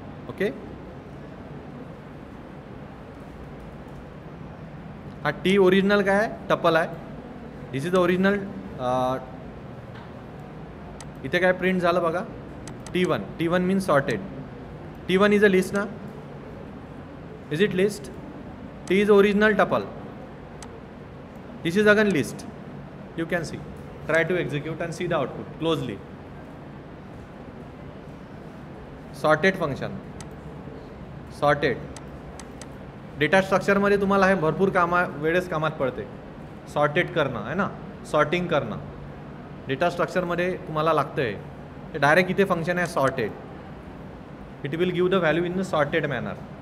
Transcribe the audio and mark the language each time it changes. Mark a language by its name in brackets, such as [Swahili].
[Marathi] Okay, हा T original काय आहे? [English] Tuple आहे, this is the original. [Marathi] इथे काय प्रिंट झालं बघा, [English] T1, T1 means sorted, T1 is a list ना, is it list? T is original tuple, this is again list, you can see, try to execute and see the output closely. [Marathi] Sorted function, sorted data स्ट्रक्चरमध्ये तुम्हाला हे भरपूर वेळेस कामात पडते, sorted करणं आहे ना, सॉर्टिंग करणं डेटा स्ट्रक्चरमध्ये तुम्हाला लागतं आहे। ते डायरेक्ट इथे फंक्शन आहे sorted, [English] It will give the value in the sorted manner.